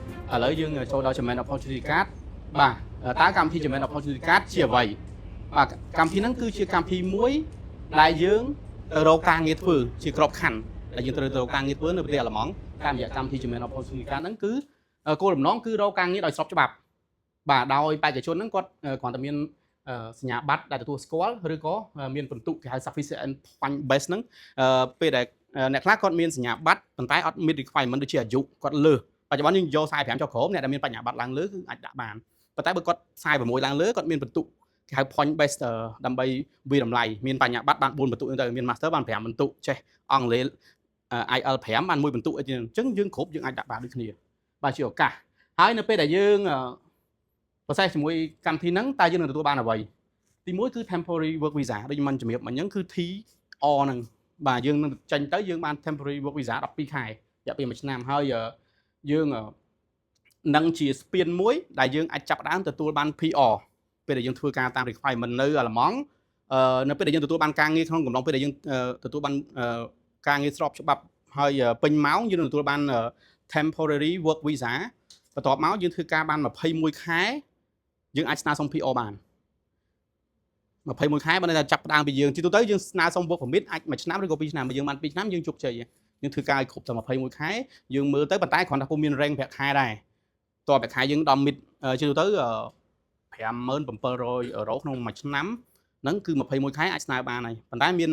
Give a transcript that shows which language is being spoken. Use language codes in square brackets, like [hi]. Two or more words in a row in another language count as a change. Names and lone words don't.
[km] ឥឡូវយើងចូលដល់ German Opportunity Card បាទតើកម្មវិធី German Opportunity Card ជាអ្វីបាទកម្មវិធីហ្នឹងគឺជាកម្មវិធីមួយដែលយើងទៅរកការងារធ្វើជាក្របខ័ណ្ឌដែលយើងត្រូវទៅរកការងារធ្វើនៅប្រទេសអាល្លឺម៉ង់តាមរយៈកម្មវិធី German Opportunity Card ហ្នឹងគឺគោលបំណងគឺរកការងារដោយស្របច្បាប់បាទដោយ បេក្ខជនហ្នឹងគាត់គ្រាន់តែមានសញ្ញាបត្រដែលទទួលស្គាល់ឬក៏មានពិន្ទុគេហៅ [en] sufficient point base [km] ហ្នឹងពេលដែលអ្នកខ្លះគាត់មានសញ្ញាបត្រប៉ុន្តែអត់មាន requirement ដូចជាអាយុគាត់លើសបច្ចុប្បន្នយើងយក45ចុះក្រោមអ្នកដែលមានបញ្ញាបត្រ ឡើងលើគឺអាចដាក់បានប៉ុន្តែបើគាត់46ឡើងលើគាត់មានពិន្ទុគេហៅ [en] point base [km] ដើម្បីវាតម្លៃមានបញ្ញាបត្របាន4ពិន្ទុទៅមាន master បាន5ពិន្ទុចេះអង់គ្លេស IELTS 5បាន1ពិន្ទុអី ចឹងអញ្ចឹងយើងគ្រប់យើងអាចដាក់បានដូចគ្នាបាទជាឱកាសហើយនៅពេលដែលយើងprocess ជាមួយកម្មវិធីហ្នឹងតើយើងនឹងទទួលបានអ្វីទី1គឺ temporary [en] work visa [km] ដូចខ្ញុំជំរាបមិញហ្នឹងគឺ TR ហ្នឹងបាទយើងនឹងចេញទៅយើងបាន [en] temporary work visa [km] 12ខែរយៈពេល1ឆ្នាំហើយយើងនឹងជាស្ពានមួយដែលយើងអាចចាប់ដើមទទួលបាន PR ពេលដែលយើងធ្វើការតាម requirement នៅអាល្លឺម៉ង់នៅពេលដែលយើងទទួលបានការងារក្នុងកំឡុងពេលដែលយើងទទួលបានការងារស្របច្បាប់ហើយពេញម៉ោងយើងនឹងទទួលបាន [en] temporary work visa [km] បន្ទាប់មកយើងធ្វើការបាន21ខែយើងអាចស្នើសុំ PR បាន 21ខែបើនៅតែចាប់ផ្ដើមពីយើងទីទៅយើងស្នើសុំ [en] work permit [km] អាច1ឆ្នាំឬក៏2ឆ្នាំបើយើងបាន2ឆ្នាំយើងជោគជ័យយើងធ្វើការឲ្យគ្រប់តែ21ខែយើងមើលទៅប៉ុន្តែគ្រាន់តែពុំមាន rank ប្រាក់ខែដែរតើប្រាក់ខែយើងដល់ mid ជិះទៅ5700 អឺរ៉ូក្នុងមួយឆ្នាំហ្នឹងគឺ21ខែអាចស្នើបានហើយប៉ុន្តែមាន